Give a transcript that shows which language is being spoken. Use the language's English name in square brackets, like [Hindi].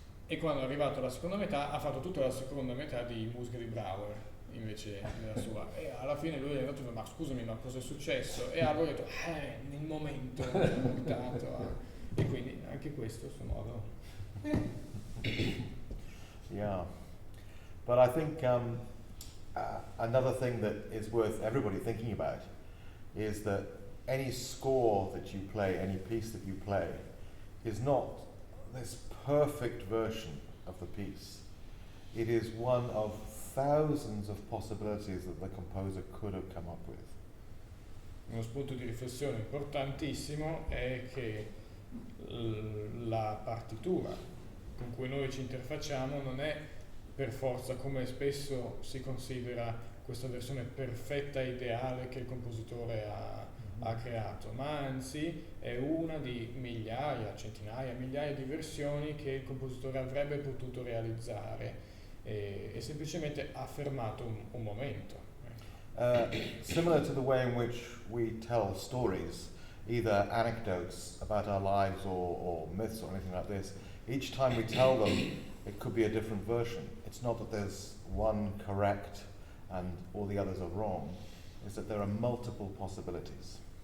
[Italian] e quando è arrivato alla seconda metà ha fatto tutta la seconda metà di musica di Brouwer invece della sua, e alla fine lui è andato, ma scusami, ma cosa è successo? E Alvaro ha detto, nel momento mi ha portato e quindi anche questo a suo modo. [English] Yeah, but I think another thing that is worth everybody thinking about is that any score that you play, any piece that you play, is not this perfect version of the piece. It is one of thousands of possibilities that the composer could have come up with. [Italian] Uno spunto di riflessione importantissimo è che la partitura con cui noi ci interfacciamo non è per forza, come spesso si considera, questa versione perfetta e ideale che il compositore ha creato, ma anzi è una di migliaia, centinaia, migliaia di versioni che il compositore avrebbe potuto realizzare e semplicemente ha fermato un momento. [English] Similar to the way in which we tell stories, either anecdotes about our lives or myths or anything like this, each time we tell them it could be a different version. It's not that there's one correct and all the others are wrong, it's that there are multiple possibilities.